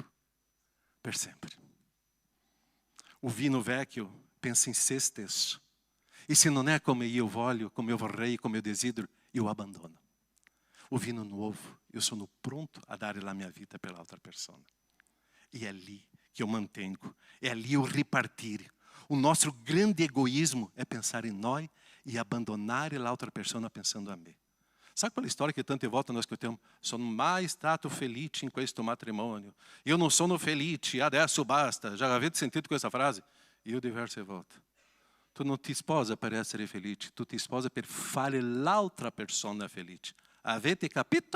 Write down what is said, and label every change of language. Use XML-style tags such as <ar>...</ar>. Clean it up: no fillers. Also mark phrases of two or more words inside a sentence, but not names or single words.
<it>Per sempre. O vino vecchio pensa in se stesso. E se non è come io voglio, come io vorrei, come io desidero, io abbandono. O vino nuovo, io sono pronto a dare la mia vita per l'altra persona. E è lì</it> <pt>que eu mantengo, é ali o ripartir. O nosso grande egoísmo é pensar em nós e abandonar a outra pessoa pensando a mim.</pt> <it>Sabe quella storia che tante volte nós escutiamo? Sono mai stato felice in questo matrimonio. Io non sono felice, adesso basta. Já avete sentito questa frase? Io diverse volte. Tu non ti sposa per essere felice, tu ti sposa per fare l'altra persona felice.</it>